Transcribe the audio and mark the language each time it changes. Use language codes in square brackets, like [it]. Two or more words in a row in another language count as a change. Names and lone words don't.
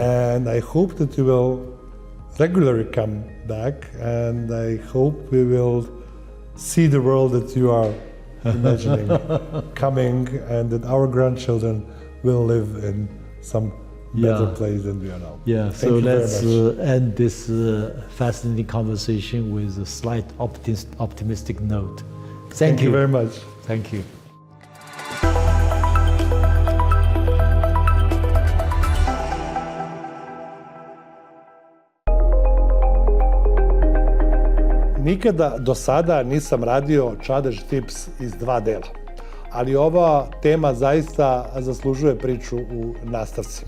[en] And I hope that you will regularly come back, and I hope we will see the world that you are imagining coming, and that our grandchildren will live in some better place than we are now. Yeah, so let's end this fascinating conversation with a slight optimistic note. Thank you very much. Thank you. [sr] Nikada do sada nisam radio Čadež tips iz 2 dela, ali ova tema zaista zaslužuje priču u nastavcima.